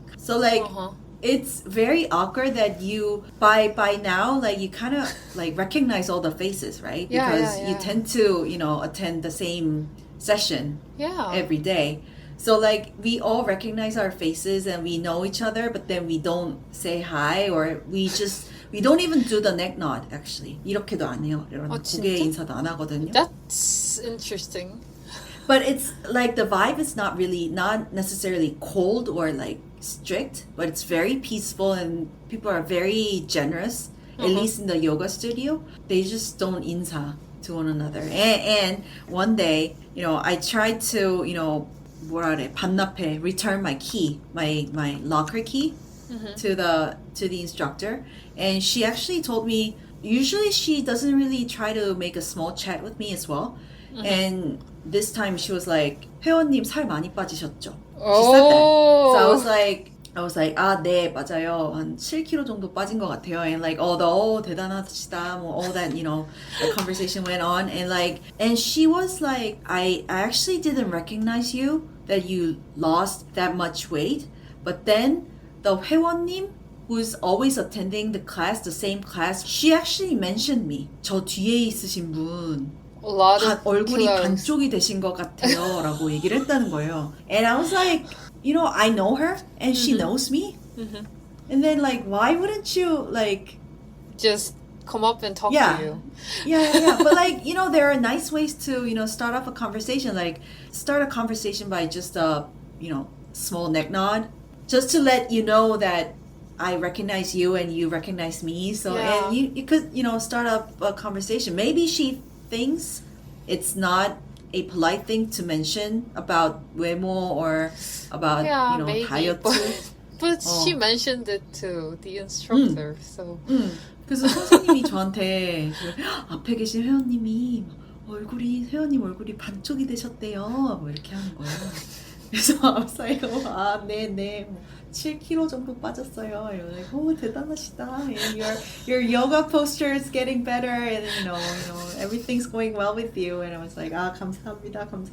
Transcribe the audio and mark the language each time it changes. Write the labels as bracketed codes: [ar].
[en] So it's very awkward that you by now you kind of recognize all the faces, right? Because you tend to attend the same session every day. So we all recognize our faces and we know each other, but then we don't say hi, or we don't even do the neck nod. Actually, [ko] 이렇게도 안 해요. 이런 고개 인사도 안 하거든요. [en] That's interesting. But it's the vibe is not necessarily cold or strict, but it's very peaceful and people are very generous. At least in the yoga studio, they just don't 인사 to one another. And one day, I tried to [ko] 뭐라 그래, 반납해, [en] return my key, my locker key to the instructor. And she actually told me, usually she doesn't really try to make a small chat with me as well. And this time she was like, [ko] 회원님 살 많이 빠지셨죠? [en] She said that. So I was like, [ko] 아, 네, 맞아요. 한 7kg 정도 빠진 것 같아요. [en] And like, [ko] 대단하시다. [en] All that, you know, the conversation went on. And she was like, I actually didn't recognize you, that you lost that much weight. But then the 회원님, who's always attending the class, the same class, she actually mentioned me. [ko] 저 뒤에 있으신 분, 얼굴이 반쪽이 되신 것 같아요. 라고 얘기를 했다는 거예요. [en] And I was like, you know, I know her and she knows me. And then like, why wouldn't you like just come up and talk to you? Yeah. But like, you know, there are nice ways to, you know, start off a conversation. Like start a conversation by just a, you know, small neck nod, just to let you know that I recognize you and you recognize me. So and you could, you know, start up a conversation. Maybe she thinks it's not a polite thing to mention about 외모 or about, you know, maybe, [ko] 다이어트. [en] But she mentioned it to the instructor, so. [ko] 그래서 선생님이 저한테 앞에 계신 회원님이 회원님 얼굴이 반쪽이 되셨대요. 뭐 이렇게 하는 거예요. 그래서 [en] I was like, [ko] 네, 7kg 정도 빠졌어요. [en] And like, [ko] 대단하시다. [en] And your yoga posture is getting better, and you know, everything's going well with you. And I was like, [ko] 감사합니다.